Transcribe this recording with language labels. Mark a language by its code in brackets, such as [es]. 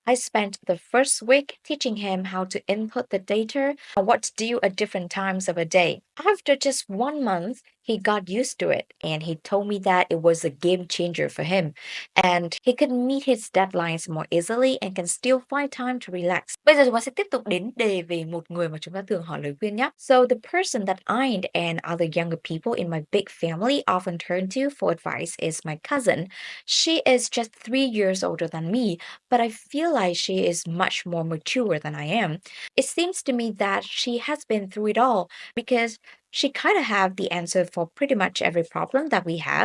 [en] I spent the first week teaching him how to input the data and what to do at different times of a day. After just 1 month, he got used to it and he told me that it was a game changer for him and he could meet his deadlines more easily and can still find time to relax. [vi] Bây giờ chúng ta sẽ tiếp tục đến đề về một người mà chúng ta thường hỏi lời khuyên nhé. [en] So the person that I and other younger people in my big family often turn to for advice is my cousin. She is just 3 years older than me, but I feel like she is much more mature than I am. It seems to me that she has been through it all because she kind of have the answer for pretty much every problem that we have.